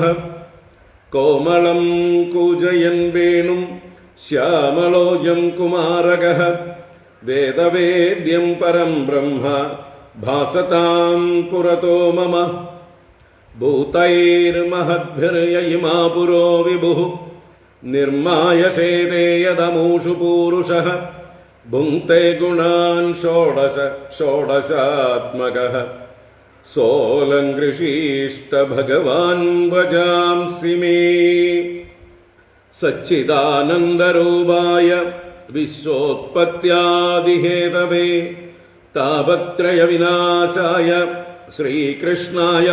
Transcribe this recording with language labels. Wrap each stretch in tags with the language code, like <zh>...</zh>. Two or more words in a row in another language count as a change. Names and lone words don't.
<sa>കോമളം കൂജയൻ വേണും ശ്യാമളോയം കുമാരകഃ വേദവേദ്യം പരം ബ്രഹ്മ ഭാസതാം പുരതോ മമ. ഭൂതൈർമഹദ്ഭിർയയിമാ പുരോ വിഭുഃ നിർമായസേതേ യദമൂഷു പൂരുഷഃ. ഭുങ്ക്തേ ഗുണാൻ ഷോഡശ ഷോഡശാത്മകഃ सोऽलङ्कृषीष्ट भगवान् भजांसि मे सच्चिदानन्दरूपाय विश्वोत्पत्त्यादिहेतवे तापत्रयविनाशाय श्रीकृष्णाय</sa>